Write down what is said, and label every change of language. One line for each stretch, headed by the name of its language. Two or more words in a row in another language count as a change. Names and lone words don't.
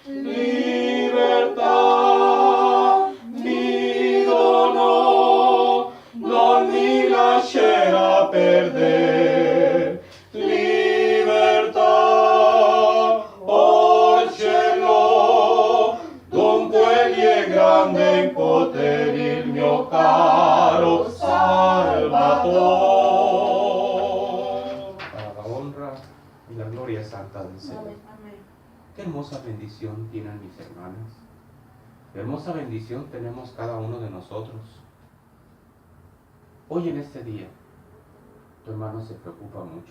Italian: Libertà mi dono, non mi lascerà perdere. Libertà, oh cielo, dunque egli è grande in potere, il mio caro Salvator.
Spanish: Para la honra y la gloria santa del Señor. Qué hermosa bendición tienen mis hermanas. Qué hermosa bendición tenemos cada uno de nosotros. Hoy en este día, tu hermano se preocupa mucho.